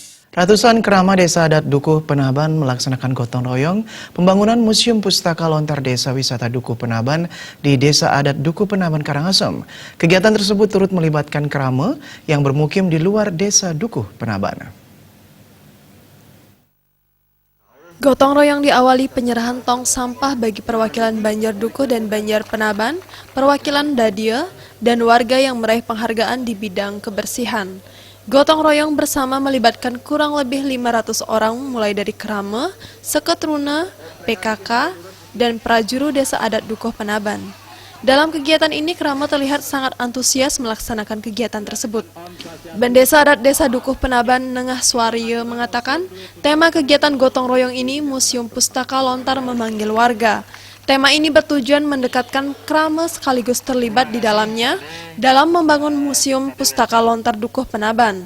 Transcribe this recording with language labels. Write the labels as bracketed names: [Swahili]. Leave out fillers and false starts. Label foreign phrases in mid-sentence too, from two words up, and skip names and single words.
[Indonesian] Ratusan kerama desa adat Dukuh Penaban melaksanakan gotong royong pembangunan Museum Pustaka Lontar Desa Wisata Dukuh Penaban di Desa Adat Dukuh Penaban, Karangasem. Kegiatan tersebut turut melibatkan kerama yang bermukim di luar Desa Dukuh Penaban. Gotong royong diawali penyerahan tong sampah bagi perwakilan Banjar Dukuh dan Banjar Penaban, perwakilan Dadia, dan warga yang meraih penghargaan di bidang kebersihan. Gotong royong bersama melibatkan kurang lebih 500 orang mulai dari kerama, seketruna, PKK, dan prajuru Desa Adat Dukuh Penaban. Dalam kegiatan ini, kerama terlihat sangat antusias melaksanakan kegiatan tersebut. Bendesa Adat Desa Dukuh Penaban Nengah Suaryo mengatakan, tema kegiatan gotong royong ini Museum Pustaka Lontar memanggil warga. Tema ini bertujuan mendekatkan kerama sekaligus terlibat di dalamnya dalam membangun Museum Pustaka Lontar Dukuh Penaban.